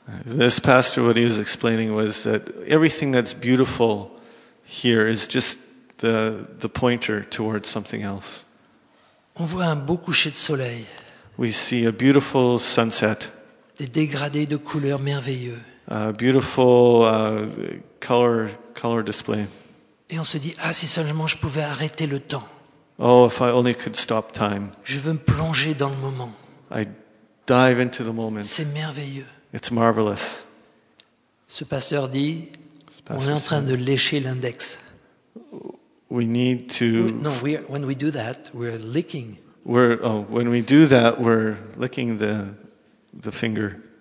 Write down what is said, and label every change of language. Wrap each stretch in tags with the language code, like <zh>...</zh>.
<en>This pastor, what he was explaining was that everything that's beautiful here is just the pointer towards something else.</en> <fr>On voit un beau coucher de soleil.</fr> <en>We see a beautiful sunset.</en> <fr>Des dégradés de couleurs merveilleux.</fr> <en>A beautiful color display.</en> <fr>Et on se dit, ah, si seulement je pouvais arrêter le temps.</fr> <en>Oh, if I only could stop time.</en> <fr>Je veux me plonger dans le moment.</fr> <en>I dive into the moment.</en> <fr>C'est merveilleux.</fr> <en>It's marvelous.</en> <fr>Ce pasteur dit, on est en train de lécher l'index.</fr> <en>We need to. When we do that, we're licking. When we do that, we're licking the finger.</en>